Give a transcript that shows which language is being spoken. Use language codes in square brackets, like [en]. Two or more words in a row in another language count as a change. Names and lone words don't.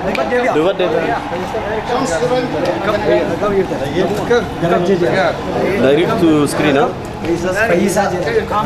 [om] Duba deebi'a. [en] Direct to screen, huh? [om] Fayyisaa jedhama.